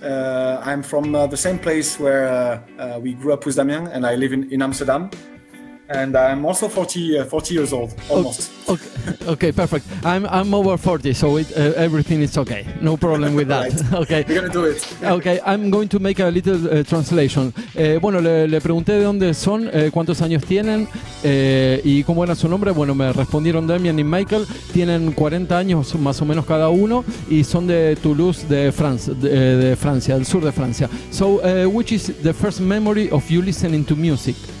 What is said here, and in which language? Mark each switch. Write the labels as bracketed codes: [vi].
[en] I'm from the same place where we grew up with Damien, and I live in Amsterdam. And I'm also 40 years old, almost. Okay, perfect. I'm over 40, so everything is okay. No problem with that. Right. Okay. We're gonna do it. Okay, I'm going to make a little translation. [es] Bueno, le pregunté de dónde son, cuántos años tienen y cómo era su nombre. Bueno, me respondieron Damien y Michael. Tienen 40 años más o menos cada uno y son de Toulouse, de Francia, del sur de Francia. [en] So, which is the first memory of you listening to music?